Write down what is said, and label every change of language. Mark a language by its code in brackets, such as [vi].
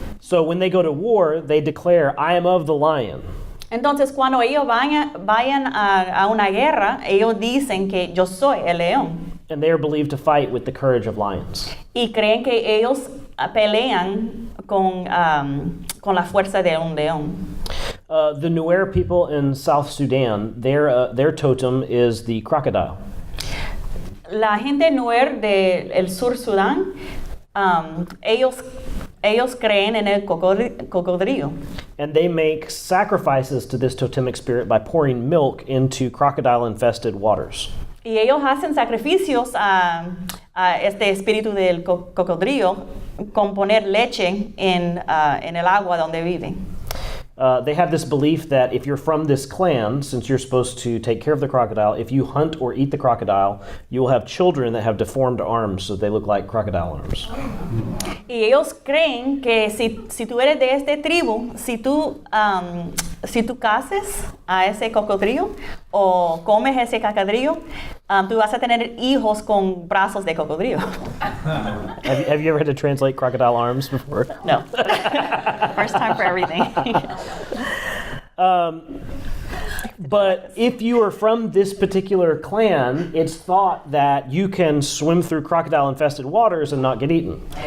[en] So when they go to war, they declare, I am of the lion. [es] Entonces, cuando ellos vayan a una guerra, ellos dicen que yo soy el león. [en] And they are believed to fight with the courage of lions. [es] Y creen que ellos pelean con la fuerza de un león. [en] The Nuer people in South Sudan, their totem is the crocodile. [es] La gente Nuer del sur Sudán, ellos creen en el cocodrilo. [en] And they make sacrifices to this totemic spirit by pouring milk into crocodile-infested waters. [es] Y ellos hacen sacrificios a este espíritu del cocodrilo con poner leche en el agua donde viven. [en] They have this belief that if you're from this clan, since you're supposed to take care of the crocodile, if you hunt or eat the crocodile, you will have children that have deformed arms, so they look like crocodile arms. [es] Y ellos creen que si tú eres de esta tribu, si tú cases a ese cocodrilo o comes ese cocodrilo, tú vas a tener hijos con brazos de cocodrilo. [en] Have you ever had to translate crocodile arms before? No. First time for everything. But if you are from this particular clan, it's thought that you can swim through crocodile-infested waters and not get eaten.